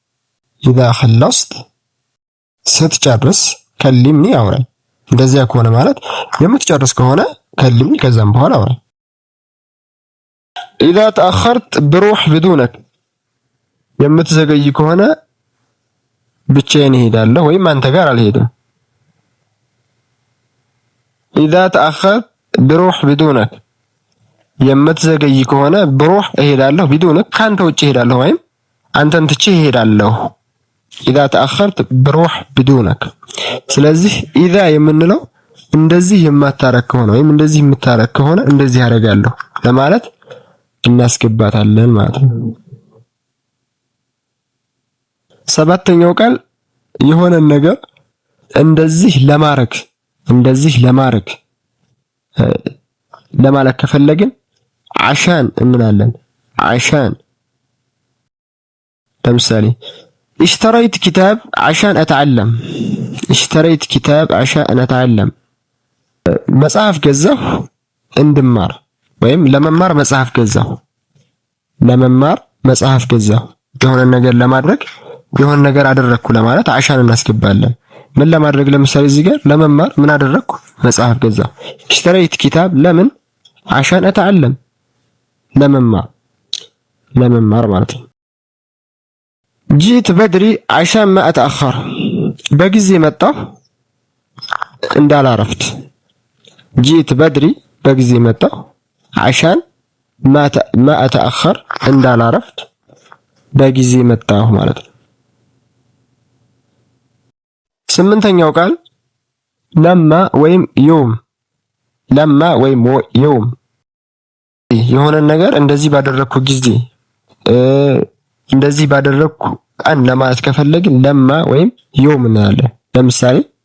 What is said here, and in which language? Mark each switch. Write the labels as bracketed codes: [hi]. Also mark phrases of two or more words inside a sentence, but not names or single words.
[am] አውራኝ እንደዚያ ከሆነ ማለት የምትጨርስ ከሆነ كلمني ከዛም በኋላ አውራኝ [ar] إذا تأخرت بروح بدونك [am] የምትዘገይ ከሆነ ብቻዬን እሄዳለሁ ወይም አንተ ጋር አልሄድም [ar] إذا تأخرت بروح بدونك [am] የምትዘገይ ከሆነ [ar] بروح እሄዳለሁ بدونك ካንተ [am] ውጪ እሄዳለሁ ወይም አንተን ትቼ እሄዳለሁ [ar] إذا تأخرت بروح بدونك [am] ስለዚህ إذا የምንለው እንደዚህ የማታረክ ከሆነ ወይም እንደዚህ የምታረክ ከሆነ እንደዚህ አደርጋለሁ ለማለት እናስገባታለን ማለት ነው ሰባተኛው ቃል የሆነ ነገር እንደዚህ ለማረክ ለማለት ከፈለግን عشان እንላለን عشان ለምሳሌ [ar] اشتريت كتاب عشان أتعلم [am] መጽሐፍ ገዛሁ እንድማር ወይም ለመማር መጽሐፍ ገዛሁ የሆነ ነገር ለማድረግ የሆነ ነገር አደረኩ ለማለት عشان እናስገባለን ምን ለማድረግ ለምሳሌ እዚህ ጋር ለመማር ምን አደረኩ መጽሐፍ ገዛሁ [ar] اشتريت كتاب [am] ለምን [ar] عشان أتعلم [am] ለመማር ማለት ነው [ar] جيت بدري عشان ما أتأخر [am] በጊዜ መጣሁ እንዳላረፍት [ar] جيت بدري [am] በጊዜ መጣሁ [ar] عشان ما أتأخر [am] እንዳላረፍት በጊዜ መጣሁ ማለት ነው ስምንተኛው ቃል ለማ ወይም ለማ ወይም የውም የሆነ ነገር እንደዚህ ባደረኩ ጊዜ እንደዚህ ባደረኩ ቀን ለማለት ከፈለግን ለማ ወይም የውም እንላለን። ለምሳሌ